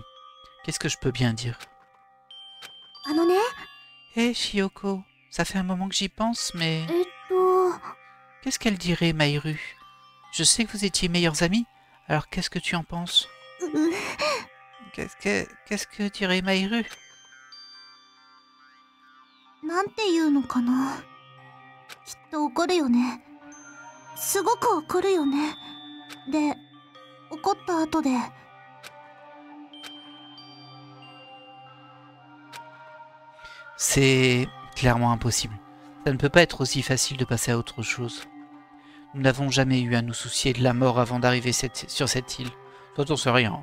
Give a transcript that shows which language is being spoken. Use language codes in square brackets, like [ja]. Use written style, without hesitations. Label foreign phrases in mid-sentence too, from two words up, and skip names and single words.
[fr] Qu'est-ce que je peux bien dire? Hé, Chiyoko, ça fait un moment que j'y pense, mais... Qu'est-ce qu'elle dirait, Maïru? Je sais que vous étiez meilleurs amis, alors qu'est-ce que tu en penses? Qu'est-ce que dirait Maïru? [ja] なんていうのかな。きっと怒るよね。すごく怒るよね。で、怒った後で。 [fr] C'est clairement impossible. Ça ne peut pas être aussi facile de passer à autre chose. Nous n'avons jamais eu à nous soucier de la mort avant d'arriver sur cette île. Toi, t'en sais rien.